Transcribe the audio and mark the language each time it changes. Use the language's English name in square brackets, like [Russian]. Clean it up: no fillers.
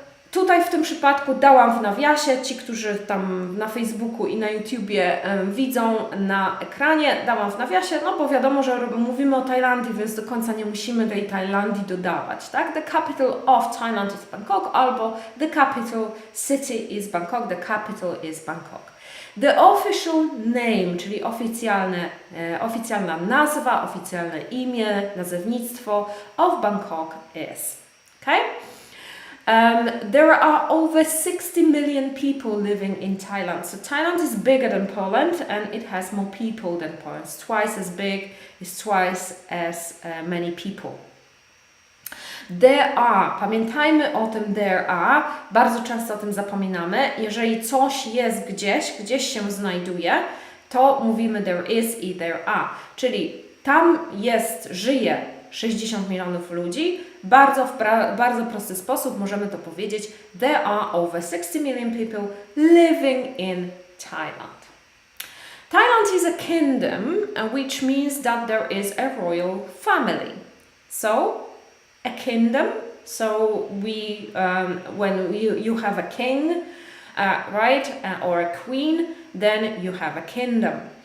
[Polish] Tutaj w tym przypadku dałam w nawiasie, ci, którzy tam na Facebooku i na YouTubie widzą na ekranie, dałam w nawiasie, no bo wiadomo, że mówimy o Tajlandii, więc do końca nie musimy tej Tajlandii dodawać, tak? [English] The capital of Thailand is Bangkok, albo the capital city is Bangkok, the capital is Bangkok. The official name, [Polish] czyli oficjalna nazwa, oficjalne imię, nazewnictwo [English] of Bangkok is, okay? There are over 60 million people living in Thailand. So Thailand is bigger than Poland and it has more people than Poland. It's twice as big, it's twice as many people. There are, [Polish] pamiętajmy o tym [English] there are, [Polish] bardzo często o tym zapominamy. Jeżeli coś jest gdzieś się znajduje, to mówimy [English] there is [Polish] i [English] there are. [Polish] Czyli tam żyje 60 milionów ludzi. W bardzo prosty sposób możemy to powiedzieć. [English] There are over 60 million people living in Thailand. Thailand is a kingdom, which means that there is a royal family. So, a kingdom. So when you have a king, right, or a queen, then you have a kingdom.